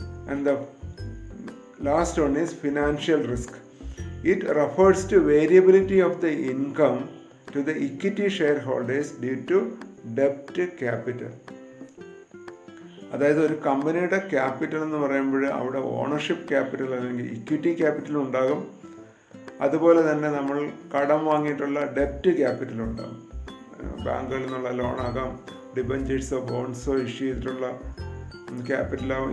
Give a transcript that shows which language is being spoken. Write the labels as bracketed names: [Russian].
[English] And the last one is financial risk. It refers to variability of the income to the equity shareholders due to debt capital. [Malayalam] അതായത് ഒരു കമ്പനിയുടെ capital എന്ന് പറയുമ്പോൾ അവിടെ ownership capital അല്ലെങ്കിൽ equity capital ഉണ്ടാകും. അതുപോലെ തന്നെ നമ്മൾ കടം വാങ്ങിയിട്ടുള്ള ഡെപ്റ്റ് ക്യാപിറ്റൽ ഉണ്ടാകും. ബാങ്കുകളിൽ നിന്നുള്ള ലോണാകാം, ഡിബഞ്ചേഴ്സോ ബോൺസോ ഇഷ്യൂ ചെയ്തിട്ടുള്ള ക്യാപിറ്റലാകും.